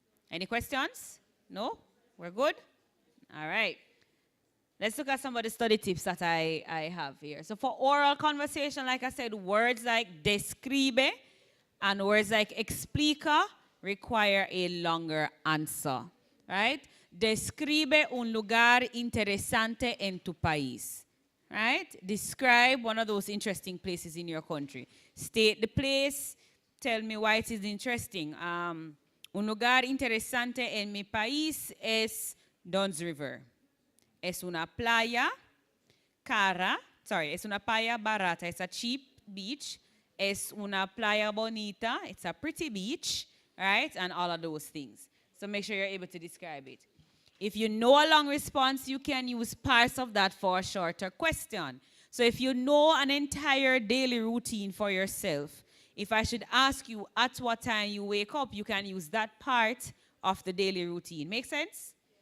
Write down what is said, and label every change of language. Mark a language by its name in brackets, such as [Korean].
[English] Any questions? No? We're good? All right. Let's look at some of the study tips that I have here. So for oral conversation, like I said, words like describe and words like explica require a longer answer, right? [Spanish] Describe un lugar interesante en tu país, [English] right? Describe one of those interesting places in your country. State the place. Tell me why it is interesting. [Spanish] Un lugar interesante en mi país es Dunn's River. Es una playa es una playa barata. [English] It's a cheap beach. [Spanish] Es una playa bonita. [English] It's a pretty beach, right? And all of those things. So make sure you're able to describe it. If you know a long response, you can use parts of that for a shorter question. So if you know an entire daily routine for yourself, if I should ask you at what time you wake up, you can use that part of the daily routine. Make sense?